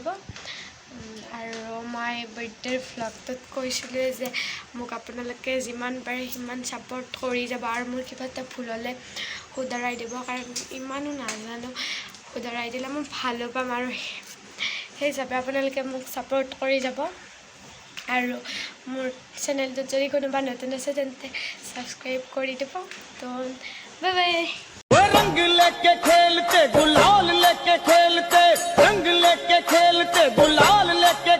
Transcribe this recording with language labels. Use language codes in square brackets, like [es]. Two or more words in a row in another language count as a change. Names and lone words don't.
[as] আৰু মই বাৰ্থডেৰ ভ্লগটোত কৈছিলোঁ যে মোক আপোনালোকে যিমান পাৰে সিমান ছাপোৰ্ট কৰি যাব, আৰু মোৰ কিবা এটা ভুল হ'লে শুধৰাই দিব, কাৰণ ইমানো নাজানো, শুধৰাই দিলে মই ভালো পাম, আৰু সেই হিচাপে আপোনালোকে মোক ছাপোৰ্ট কৰি যাব। আৰু মোৰ চেনেলটোত যদি কোনোবা নতুন আছে তেন্তে ছাবস্ক্ৰাইব কৰি দিব তো [en] bye bye [hi] वो रंग लेके खेलते गुलाल लेके खेलते रंग लेके खेलते गुलाल लेके